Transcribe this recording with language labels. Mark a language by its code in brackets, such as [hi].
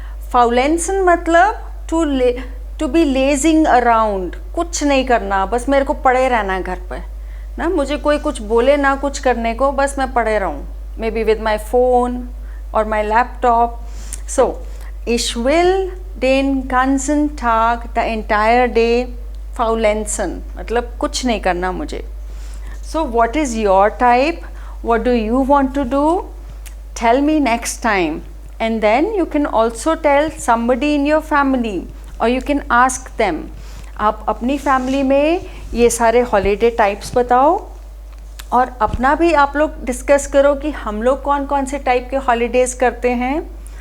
[en] Faulenzen मतलब to be lazing around. [hi] कुछ नहीं करना, बस मेरे को पड़े रहना घर पे ना. मुझे कोई कुछ बोले ना कुछ करने को, बस मैं पड़े रहूँ. [en] Maybe with my phone or my laptop. [de] So, ich will den ganzen Tag, [en] the entire day [de] faulenzen. [hi] मतलब कुछ नहीं करना मुझे. [en] So, what is your type? What do you want to do? Tell me next time. And then you can also tell somebody in your family. और you can ask them. [hi] आप अपनी family में ये सारे हॉलीडे टाइप्स बताओ और अपना भी आप लोग डिस्कस करो कि हम लोग कौन कौन से टाइप के हॉलीडेज़ करते हैं.